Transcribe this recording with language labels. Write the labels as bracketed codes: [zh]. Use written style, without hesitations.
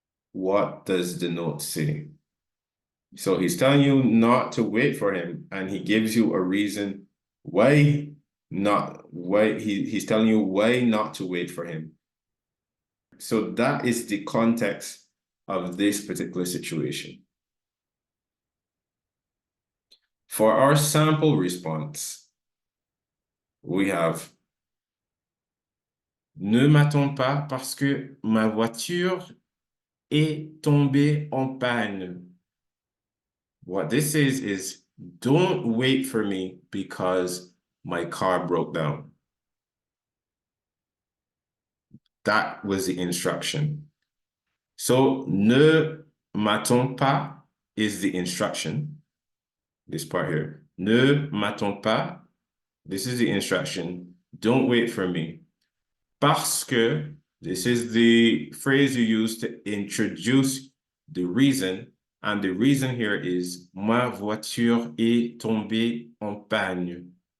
[en] What does the note say? So he's telling you not to wait for him, and he gives you a reason why he's telling you why not to wait for him. So that is the context of this particular situation. For our sample response, we have [fr] ne m'attends pas parce que ma voiture est tombée en panne. [en] What this is don't wait for me because my car broke down. That was the instruction. So [fr] ne m'attends pas [en] is the instruction. This part here. [fr] Ne m'attends pas. [en] This is the instruction. Don't wait for me. [fr] Parce que, [en] this is the phrase you use to introduce the reason. And the reason here is [fr] ma voiture est tombée en panne.